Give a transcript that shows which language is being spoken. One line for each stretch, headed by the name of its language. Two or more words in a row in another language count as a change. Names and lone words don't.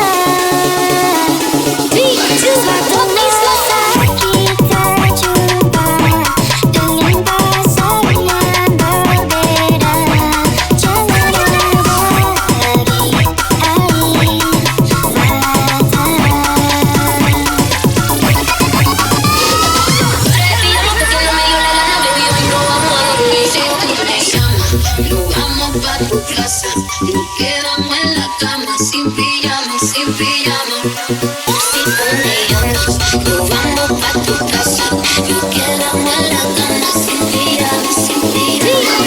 Indonesian: Suatu saat kita jumpa dengan pasangan berbeda, jangan ada lagi air mata.
Spanish: Nos vamos pa' tu casa, nos quedamos en la cama sin pijama, sin pijama. Si ponemos, nos vamos pa' tu casa, nos quedamos en la cama sin pijama, sin pijama.